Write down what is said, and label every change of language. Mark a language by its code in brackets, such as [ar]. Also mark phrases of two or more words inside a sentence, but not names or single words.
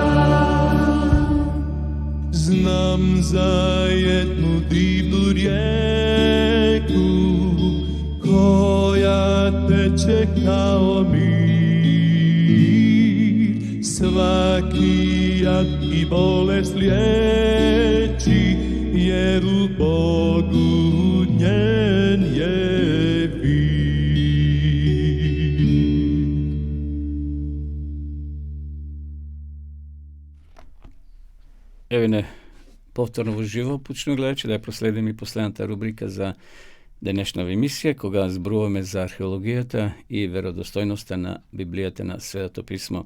[sr] Znam za jednu divnu rijeku koja teče kao mir, svaki jad i bolest liječi, jer u Bogu njen je vid. [mk] Еве не повторно во живо почнуваме гледачи да ја проследиме и последната рубрика за денешната емисија, кога зборуваме за археологијата и веродостојноста на Библијата на Светото писмо.